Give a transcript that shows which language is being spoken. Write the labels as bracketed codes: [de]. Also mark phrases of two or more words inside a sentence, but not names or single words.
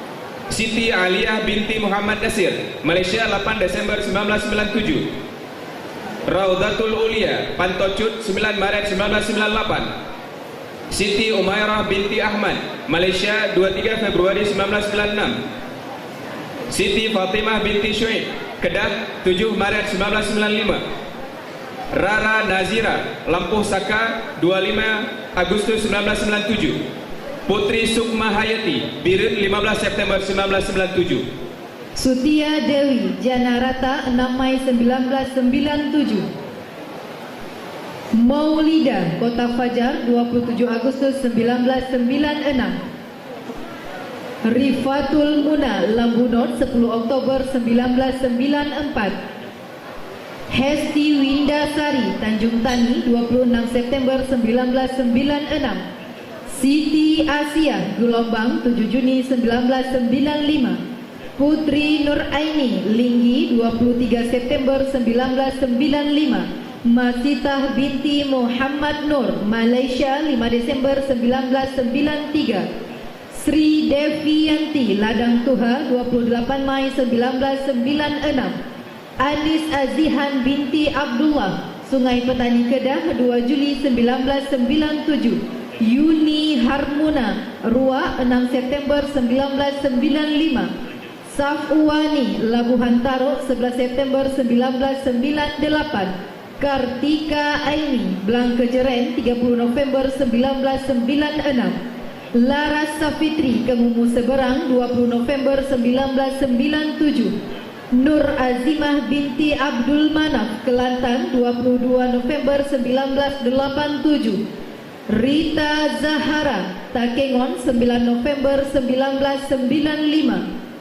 [id] Siti Aliyah binti Muhammad Nasir Malaysia, 8 Desember 1997. Raudatul Ulia Pantocut, 9 Maret 1998. Siti Umairah binti Ahmad Malaysia, 23 Februari 1996. Siti Fatimah binti Syuib Kedah, 7 Maret 1995. Rara Nazira Lampuh Saka, 25 Agustus 1997. Putri Sukma Hayati Birit, 15 September 1997. Sutia Dewi Janarata, 6 Mei 1997. Maulida Kota Fajar, 27 Agustus 1996. Rifatul Muna Lambunot, 10 Oktober 1994. Hesti Windasari, Tanjung Tani, 26 September 1996. Siti Asia, Gelombang, 7 Juni 1995. Putri Nur Aini, Linggi, 23 September 1995. Masitah binti Muhammad Nur, Malaysia, 5 Desember 1993. Sri Devianti, Ladang Tuha, 28 Mai 1996. Anis Azihan binti Abdullah, Sungai Petani Kedah, 2 Juli 1997. Yuni Harmuna, Rua, 6 September 1995. Safwani, Labuhan Tarok, 11 September 1998. Kartika Aini, Blangkejeren, 30 November 1996. Laras Safitri, Kemumu Seberang, 20 November 1997. Nur Azimah binti Abdul Manaf, Kelantan, 22 November 1987. Rita Zahara, Takengon, 9 November 1995.